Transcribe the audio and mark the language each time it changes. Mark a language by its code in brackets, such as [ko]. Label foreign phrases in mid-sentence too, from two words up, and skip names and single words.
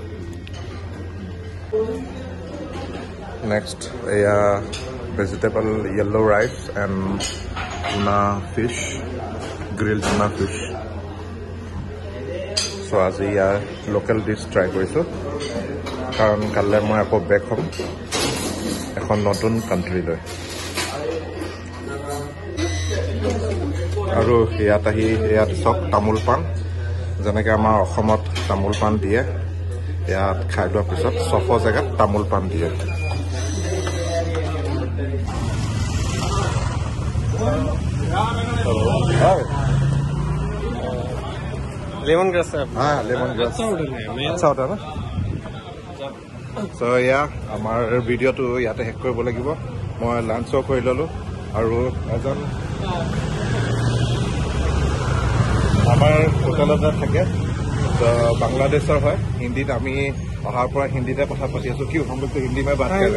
[as] নেক্সট এয়া [en] vegetable yellow rice and tuna fish grill tuna fish [as] গ্ৰিল টুনা ফিছ চ' আজি ইয়াৰ [en] local dish try [as] কৰিছোঁ কাৰণ কাইলৈ মই আকৌ বেক হ'ম এখন নতুন কাণ্ট্ৰিলৈ আৰু ইয়াত আহি ইয়াত চব তামোল পাণ যেনেকৈ আমাৰ অসমত তামোল পাণ দিয়ে ইয়াত খাই লোৱাৰ পিছত 600 জেগাত তামোল পাণ দিয়ে [en] lemon grass [hi] है लेमन ग्रास अच्छा होता है ना [as] চ' এয়া আমাৰ ভিডিঅ'টো ইয়াতে শেষ কৰিব লাগিব মই লাঞ্চো কৰি ল'লোঁ আৰু এজন আমাৰ হোটেলতে থাকে বাংলাদেশৰ হয় হিন্দীত আমি অহাৰ পৰা হিন্দীতে কথা পাতি আছোঁ কি সম্ভৱটো হিন্দী মই বাদ